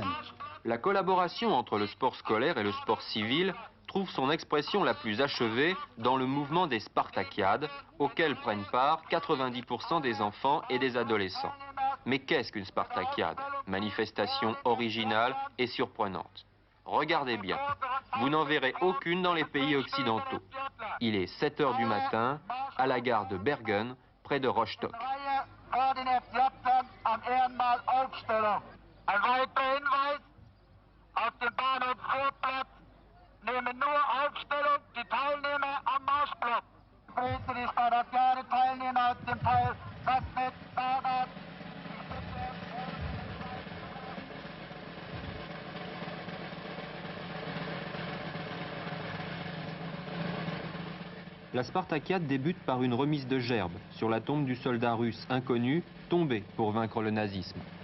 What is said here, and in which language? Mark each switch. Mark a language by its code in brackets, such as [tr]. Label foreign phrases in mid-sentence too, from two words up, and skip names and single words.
[fr] La collaboration entre le sport scolaire et le sport civil trouve son expression la plus achevée dans le mouvement des Spartakiades, auquel prennent part 90% des enfants et des adolescents. Mais qu'est-ce qu'une Spartakiade? Manifestation originale et surprenante. Regardez bien, vous n'en verrez aucune dans les pays occidentaux. Il est 7 h du matin, à la gare de Bergen, près de Rostock. [de] Nehmen nur Aufstellung die Teilnehmer am Marschblock. Ich begrüße die Spartakiade-Teilnehmer aus dem Teil Sassnitz, Fahrrad. [fr] La Spartakiade débute par une remise de gerbes sur la tombe du soldat russe inconnu tombé pour vaincre le nazisme.